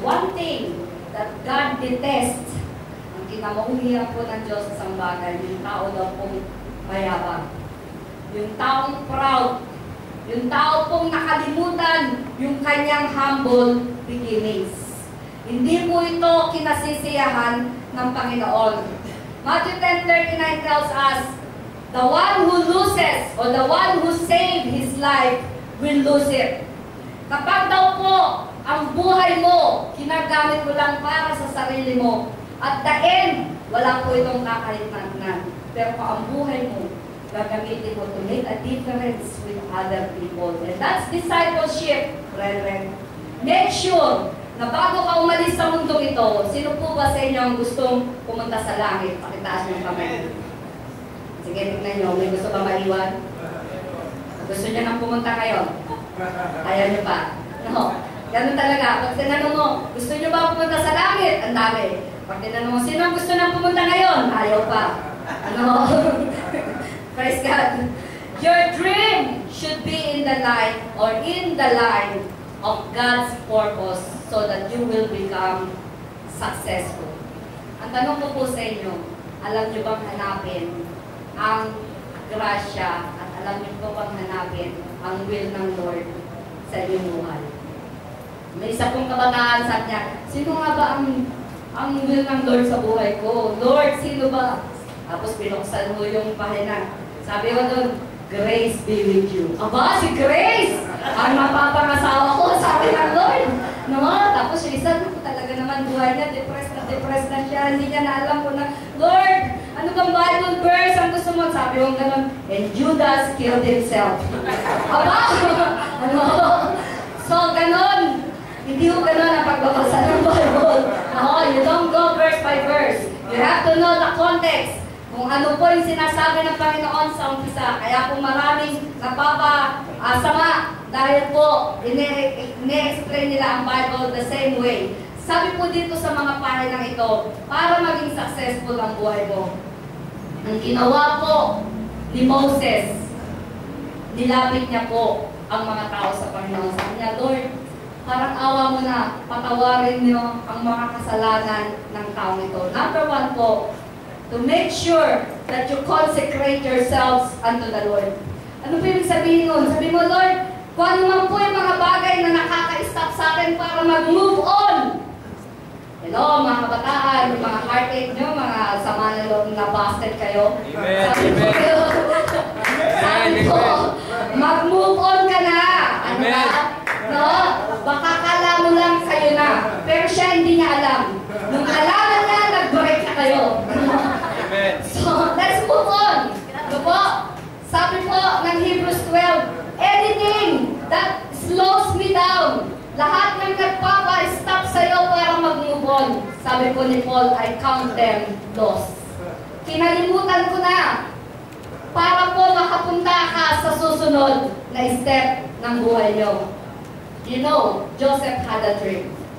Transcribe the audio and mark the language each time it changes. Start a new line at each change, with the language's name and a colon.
English: One thing that God detests,
Filipino: ang kinamauhihan po ng Diyos sa isang bagay, yung tao daw pong mayabang. Yung taong proud. Yung tao pong nakalimutan yung kanyang
English: humble beginnings.
Filipino: Hindi po ito kinasisiyahan ng Panginoon.
English: Matthew 10:39 tells us, the one who loses or the one who saved his life will lose it.
Filipino: Kapag daw po ang buhay mo, ginagamit mo lang para sa sarili mo,
English: at the end,
Filipino: wala po itong kakahitnan. Pero kung ang buhay mo, gagamitin mo
English: to make a difference with other people. And that's discipleship, brethren.
Filipino: Make sure na bago ka umalis sa mundong ito, sino po ba sa inyo ang gustong pumunta sa langit? Pakitaas niyo ang kamay. Sige, tignan niyo. May gusto ba maiwan? Gusto niyo nang pumunta ngayon? Ayaw niyo pa? No. Ganun talaga. Pag tinanong mo, gusto nyo ba pumunta sa langit? Ang dami. Pag tinanong mo, sino ang gusto nang pumunta ngayon? Ayaw pa. Ano? Praise God.
English: Your dream should be in the line or in the line of God's purpose so that you will become successful.
Filipino: Ang tanong ko po sa inyo, alam nyo bang hanapin ang grasya at alam nyo po bang hanapin ang will ng Lord sa inyong buhay? May isa pong kabataan, sabi niya, sino nga ba ang will ng Lord sa buhay ko? Lord, sino ba? Tapos binuksan mo yung pahina. Sabi ko doon,
English: Grace be with you.
Filipino: Aba, si Grace! Ang mapapangasawa ko, sabi ng Lord. No? Tapos yung isa, talaga naman buhay niya, depressed na siya. Hindi niya na alam ko na, Lord, ano bang Bible verse ang gusto mo? Sabi ko gano'n,
English: and Judas killed himself.
Filipino: Aba! Ano? So, gano'n. Hindi ko gano'n ang pagbabasa ng Bible.
English: No, you don't go verse by verse. You have to know the context.
Filipino: Kung ano po yung sinasabi ng Panginoon sa umpisa. Kaya kung maraming napapasama dahil po ine-explain nila ang Bible
English: the same way.
Filipino: Sabi po dito sa mga pahinang ito, para maging successful ang buhay mo. Ang ginawa po ni Moses, nilapit niya po ang mga tao sa Panginoon. Sabi niya, Lord, parang awa mo na, patawarin niyo ang mga kasalanan ng taong ito.
English: Number one po, to make sure that you consecrate yourselves unto the Lord.
Filipino: Ano po yung sabihin nun? Sabi mo, Lord, kung ano man po yung mga bagay na nakaka-stop sa akin para mag-move on. Hello, mga kabataan, yung mga heartache nyo, mga sama na loob na busted kayo. Amen. Sabi ko, mag-move on ka na. Ano Amen. ba? No? Baka kala mo lang kayo na. Pero siya hindi niya alam. Nung alaman niya, nag-break na kayo. Amen.
English: So, let's move on.
Filipino: Ano po? Sabi po ng Hebrews 12,
English: anything that slows me down,
Filipino: lahat ng nagpapa-stop sa'yo para mag-move on. Sabi po ni Paul,
English: I count them lost.
Filipino: Kinalimutan ko na para po makapunta ka sa susunod na step ng buhay niyo.
English: You know, Joseph had a dream.